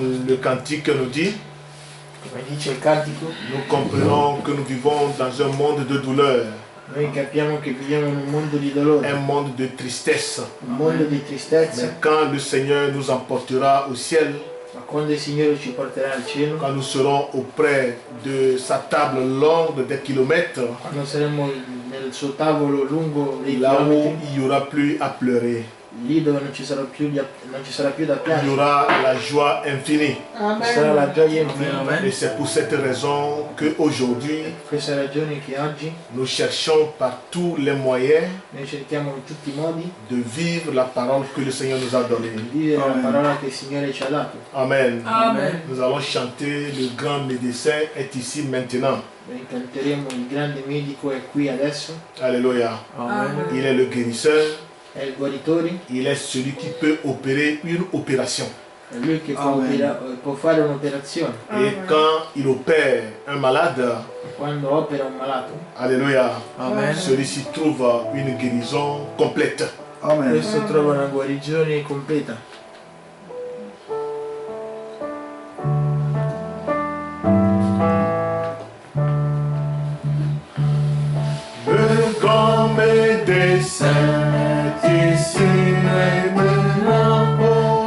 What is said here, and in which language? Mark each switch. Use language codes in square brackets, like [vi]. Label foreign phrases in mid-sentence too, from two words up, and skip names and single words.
[fr] Le cantique nous dit, [it] come dice il cantico, [fr] nous comprenons que nous vivons dans un monde de douleur, [it] noi capiamo che viviamo in un mondo di dolore, [fr] un monde de tristesse. [it] un mondo di tristezza, [fr] Mais quand le Seigneur nous emportera au ciel, [it] ma quando il Signore ci porterà al cielo, [fr] quand nous serons auprès de sa table longue des kilomètres, [it] quando saremo nel suo tavolo lungo dei [fr] là où [it] chilometri, [fr] il n'y aura plus à pleurer, [it] lì dove non ci sarà più da [fr] il y [it] piangere, [fr] aura la joie infinie. [it] ci sarà la gioia infinita. [fr] Et c'est pour cette raison qu'aujourd'hui, [it] Questa è la ragione che oggi [fr] nous cherchons par tous les moyens [it] noi cerchiamo in tutti i modi [fr] de vivre la parole que le Seigneur nous a donnée. [it] di vivere la parola che il Signore ci ha dato. [fr] Amen. [it] Amen. [fr] Nous allons chanter Le grand médecin est ici maintenant. [it] Noi canteremo Il grande medico è qui adesso, [fr] Alléluia. [it] Amen. [fr] Il est le guérisseur. [it] è il guaritore, [fr] Il est celui qui peut opérer une opération. [it] è lui che Amen. può fare un'operazione. [fr] Et quand il opère un malade, [it] Quando opera un malato, [fr] Alléluia, [it] Amen. [fr] celui-ci trouve une guérison complète. [it] Amen. questo trova una guarigione completa. [fr] Le grand médecin est ici et maintenant pour